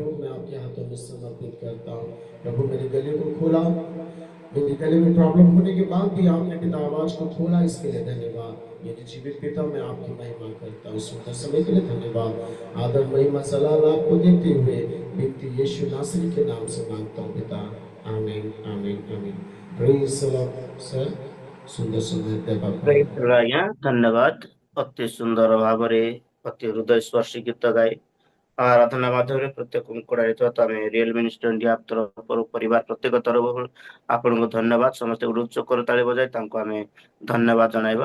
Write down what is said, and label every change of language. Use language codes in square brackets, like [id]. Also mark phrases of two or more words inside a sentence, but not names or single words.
[hi] मैं आपके हाथों में समर्पित करता हूँ प्रभु। मेरे गले को खोला, मेरे गले में प्रॉब्लम होने के बाद भी आपने पिता आवाज को खोला, इसके लिए धन्यवाद। मेरे जीवित पिता मैं आपकी महिमा करता हूँ। सुंदर समय के लिए धन्यवाद। आदर महिमा सलाह आपको देते हुए व्यक्ति यीशु नासरी के नाम से मांगता हूँ पिता, आमीन आमीन आमीन। [en] Praise the Lord sir. [hi] सुंदर समय देवा [en] Praise the Lord, [or] ଆଜ୍ଞା ଧନ୍ୟବାଦ। ଅତି ସୁନ୍ଦର ଭାବରେ ଅତି ହୃଦୟ ସ୍ପର୍ଶୀ ଗୀତ ଗାଇ ଆରାଧନା ମାଧ୍ୟମରେ ପ୍ରତ୍ୟେକଙ୍କୁ କରାଯାଇଥିବା ତ ଆମେ ରିଏଲ ମିନିଷ୍ଟର ଇଣ୍ଡିଆ ତରଫରୁ ପରିବାର ପ୍ରତ୍ୟେକ ତରଫରୁ ଆପଣଙ୍କୁ ଧନ୍ୟବାଦ। ସମସ୍ତେ ଗୋଟେ ଉଚ୍ଚ କରତାଳି ବଜାଇ ତାଙ୍କୁ ଆମେ ଧନ୍ୟବାଦ ଜଣାଇବା।